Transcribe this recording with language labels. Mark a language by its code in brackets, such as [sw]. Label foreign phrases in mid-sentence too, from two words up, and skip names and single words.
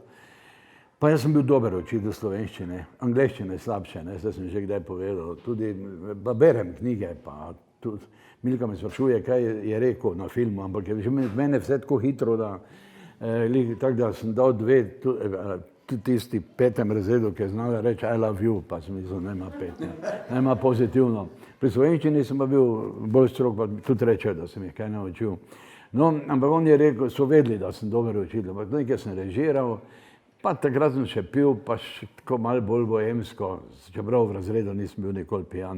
[sl] Pa jaz sem bil dober učitelj slovenščine, angleščine slabše, ne, zdaj sem že kdaj povedal. Tudi berem knjige, pa tudi Milka me sprašuje, kaj je rekel na filmu, ampak je že mene vse tako hitro, da tako da sem dal 2, tudi tisti 5. razredu, ki je znala reči [en] I love you, [sl] pa sem mislil, nema 5, nema pozitivno. Pri slovenščini sem pa bil bolj strog, pa tudi reče, da sem jih kaj naučil. No, ampak on je rekel, so vedeli, da sem dober učitelj, ampak nekaj sem režiral, pa takrat sem še pil, pa še tako malo bolj bohemsko, čeprav v razredu nisem bil nikoli pijan.